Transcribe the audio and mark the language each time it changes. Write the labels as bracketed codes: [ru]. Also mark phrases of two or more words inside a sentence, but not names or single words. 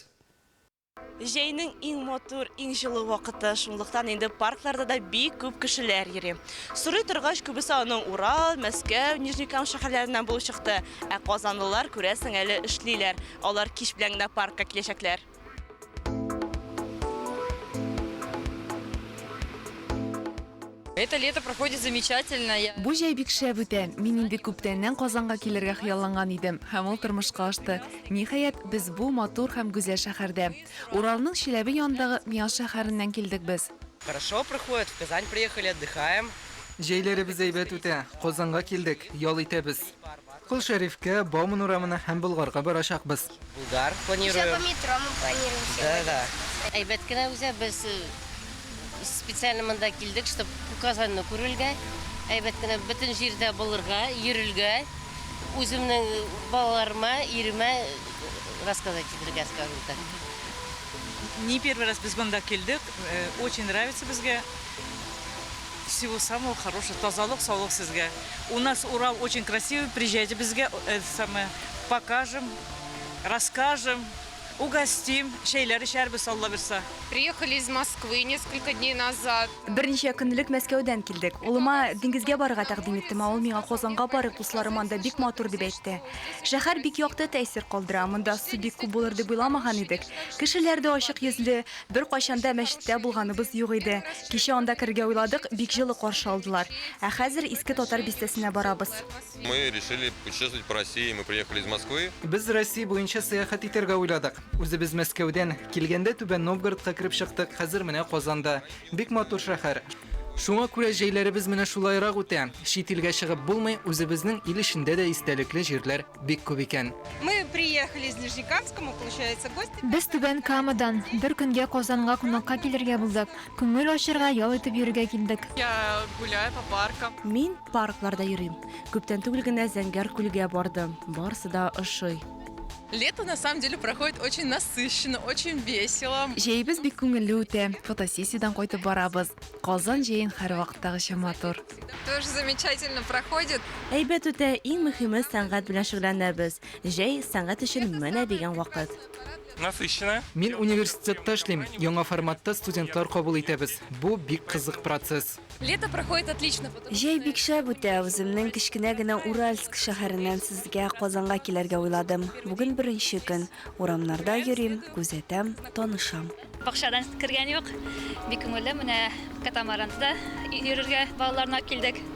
[tt] Җәйнең иң мотор, иң җылы вакыты, шунлыктан инде паркларда да бик күп кешеләр йөри. Сорый торгач, күбесе аның Урал, Мәскәү, Нижнекам шәһәрләреннән булып чыкты. Ә казанлылар күрәсең әле эшлиләр. Алар кич белән генә паркка киләчәкләр. [ru] Это лето проходит замечательно. [tt] Бу җәй бик шәп үтә. Мин инде күптәннән Казанга килергә хыялланган идем. Һәм ул тормышка ашты. Ниһаять, без бу матур һәм гүзәл шәһәрдә. Уралның Чиләбе янындагы Мияс шәһәреннән килдек без. [ru] Хорошо проходит, в Казань приехали, отдыхаем. [tt] Җәйләребез әйбәт үтә. Казанга килдек, ял итәбез. Кол Шәрифкә, Бауман урамына һәм Болгарга барачакбыз. [ru] Булгар планируем. По метро мы планируем. Да. [tt] Әйбәт кенә үзә без специально монда килдек, чтобы Казанны күрергә. Әйбәт кенә бөтен җирдә булырга, йөрергә. Үземнең балаларыма, иремә рассказать итәргә [ru] скажу так. Не первый раз [tt] без монда килдек. [ru] Очень нравится безгә. Всего самого хорошего. [tt] Тазалык, саулык сезгә. [ru] У нас Урал очень красивый. Приезжайте безгә, покажем, расскажем. [tt] Угостим, шейләр эчәрбез, Алла бирса. [ru] Приехали из Москвы несколько дней назад. [tt] Берничә көнлек Мәскәүдән килдек. Улыма диңгезгә барырга тәкъдим иттем, ул миңа Казанга барып дусларым анда бик матур дип әйтте. Шәһәр бик якты тәэсир калдыра. Монда су бик күп булыр дип уйламаган идек. Кешеләр дә ачык йөзле, бер кайчанда мәчеттә булганыбыз юк иде. Кичә анда кергә уйладык, бик җылы каршы алдылар. Ә хәзер иске татар бистәсенә барабыз. [ru] Мы решили путешествовать по России, мы приехали из Москвы. [tt] Без Россия буенча сәяхәт итәргә уйладык. Үзебез Мәскәүдән килгәндә Түбән Новгородка кирип чыктык. Хәзер менә Казанда. Бик матур шәһәр. Шуңа күрә җәйләребез менә шулайрак үтә. Чит илгә чыгып булмый, үзебезнең ил эчендә дә истәлекле җирләр бик күп икән. [ru] Мы приехали из Нижнекамска, мы, получается, гости. [tt] Без Түбән Камадан бер көнгә Казанга кунакка килергә булдык. Күңел ачырга, ял итеп йөрергә килдек. [ru] Я гуляю по паркам. [tt] Мин паркларда йөрим. Күптән түгел генә Зәңгәр күлгә бардым. Барысы да ошый. [ru] Лето на самом деле проходит очень насыщенно, очень весело. [tt] Җәйбез бик күңелле үтә. Фотосессиядан кайтып барабыз. Казан җәен һәр вакыттагыча матур. [ru] Тоже замечательно проходит. [tt] Әйбәт үтә, иң мөһиме сәнгать белән шөгыльләнәбез. Җәй сәнгать өчен менә дигән вакыт. [ru] Насыщенно. [tt] Мин университетта эшлим. Яңа форматта студентлар кабул итәбез. Бу бик кызык процесс. [ru] Лето проходит отлично. [tt] Җәй бик шәп үтә. Үземнең кечкенә генә Уральск шәһәреннән сезгә Казанга килергә уйладым. Бүген беренче көн. Урамнарда йөрим, күзәтәм, танышам. Бакчадан кергән юк. Бик күңелле, менә катамаранда йөрергә балаларына килдек.